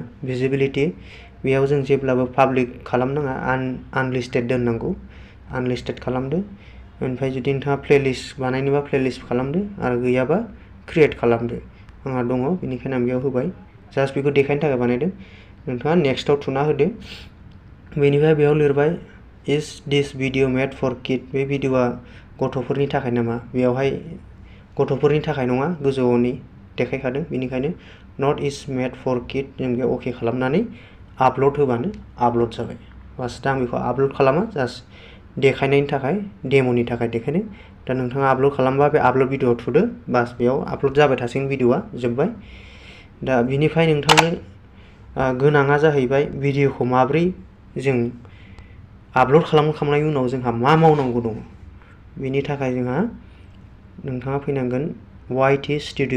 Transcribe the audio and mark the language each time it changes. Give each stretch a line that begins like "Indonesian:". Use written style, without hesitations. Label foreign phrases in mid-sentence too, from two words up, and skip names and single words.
Bodo: भिजिबिलिटि, बेयाव जों जेब्लाबो पाब्लिक खालामनाङा, आनलिस्टेड दोननांगौ, आनलिस्टेड खालामदो। ओमफ्राय जुदि नोंथाङा प्लेलिस्ट बानायनोबा प्लेलिस्ट खालामदो, आरो गैयाबा क्रिएट खालामदो। आंहा दङ बेनिखायनो आं बेयाव होबाय, जास्ट बेखौ देखायनो थाखाय बानायदों। नोंथाङा नेक्स्टआव थुना होदो। बेनिफ्राय बेयाव लिरबाय
English: is this video made for kid,
Bodo: बे भिडिअआ गथ'फोरनि थाखाय नामा बेयावहाय गथ'फोरनि थाखाय नङा गोजौनि देखायखादों बेनिखायनो
English: not is made for kid
Bodo: जों बेयाव अके खालामनानै आपलड होबानो आपलड जाबाय बास दा आं बेखौ आपलड खालामा जास्ट देखायनायनि थाखाय डेम'नि थाखाय देखायनो दा नोंथाङा आपलड खालामबा बे आपलड भिडिअ'आव थुदो बास बेयाव आपलड जाबाय थासिगोन भिडिअ'आ जोब्बाय दा बिनिफ्राय नोंथांनो गोनाङा जाहैबाय भिडिअ'खौ माब्रै जों आपलड खालामखांनायनि उनाव जोंहा मा मावनांगौ दङ बेनि थाखाय जोंहा नोंथाङा फैनांगोन YT स्टुडिअ